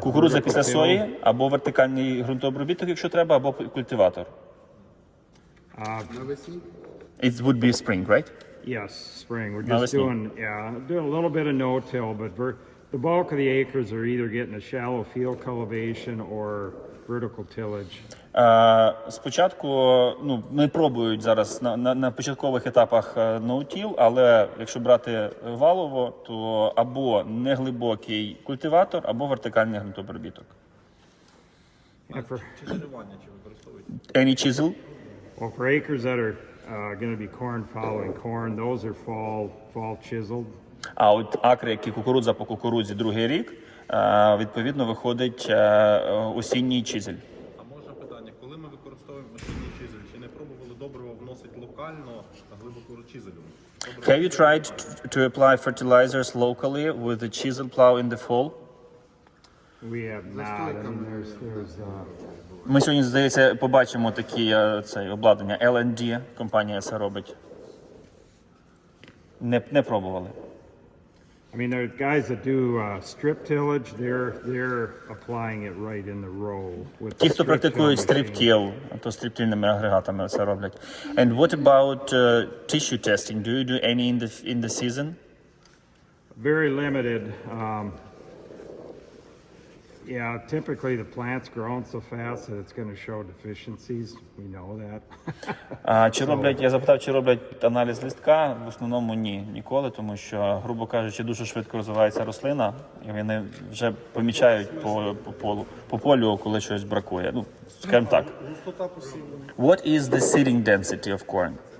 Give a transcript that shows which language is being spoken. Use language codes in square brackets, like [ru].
[uk] Кукурудза після сої, або вертикальний грунтообробіток, якщо треба, або культиватор. Навесні? [en] It would be spring, right? Yes, spring. We're just doing a little bit of no-till, but the bulk of the acres are either getting a shallow field cultivation or vertical tillage. [uk] Спочатку, ми пробують зараз на початкових етапах no-till, але якщо брати валово, то або неглибокий культиватор, або вертикальний ґрунтообробіток. чизелювання чи використовують? [en] Any chisel? Well, for acres that are going to be corn following corn, those are fall chiseled. [uk] А от акри, які кукурудза по кукурудзі другий рік, відповідно виходить осінній чизель. А можна питання, коли ми використовуємо осінній чизель, чи не пробували добриво вносити локально глибоко чизелем? [en] Have you tried to apply fertilizers locally with the chisel plow in the fall? We have not. I mean, there's [uk] Ми сьогодні, здається, побачимо такі обладнання. L&D компанія це робить. Не пробували. [en] I mean, there are guys that do strip tillage. They're applying it right in the row. [uk] Ті, хто практикують стриптіл, то стриптильними агрегатами це роблять. [en] And what about tissue testing? Do you do any in the season? Very limited. Typically the plant's growing so fast that it's going to show deficiencies. We know that. [uk] Я запитав, чи роблять аналіз листка. В основному ні, ніколи, тому що, грубо кажучи, дуже швидко розвивається рослина, і вони вже помічають по полю, коли щось бракує. Скажімо так. [en] What is the seeding density of corn?